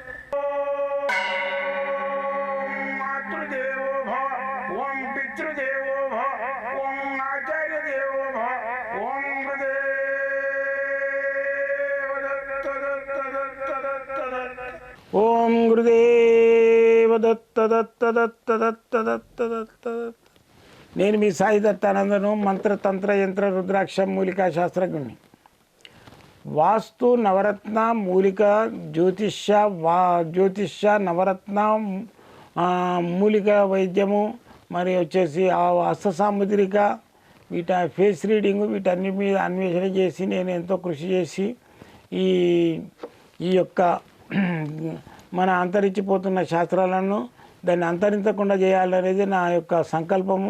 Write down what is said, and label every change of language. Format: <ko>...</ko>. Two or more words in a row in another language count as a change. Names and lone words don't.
<sa>ओम मातृदेवो भव ओम पितृदेवो भव ओम आचार्य देवो भव ओम गुरुदेव दत्त दत्त दत्त दत्त दत्त ओम गुरुदेव दत्त दत्त दत्त दत्त दत्त दत्त</sa> <te>నేను మీ సాయి దత్తానందను మంత్రతంత్ర యంత్ర రుద్రాక్ష మూలికా శాస్త్రజ్ఞుని. వాస్తు నవరత్న మూలిక జ్యోతిష్య నవరత్న మూలిక వైద్యము మరి వచ్చేసి హస్త సాముద్రిక</te> <en>face reading</en> <te>వీటన్నిటి మీద అన్వేషణ చేసి నేను ఎంతో కృషి చేసి ఈ యొక్క మన అంతరించిపోతున్న శాస్త్రాలను దాన్ని అంతరించకుండా చేయాలనేది నా యొక్క సంకల్పము.</te>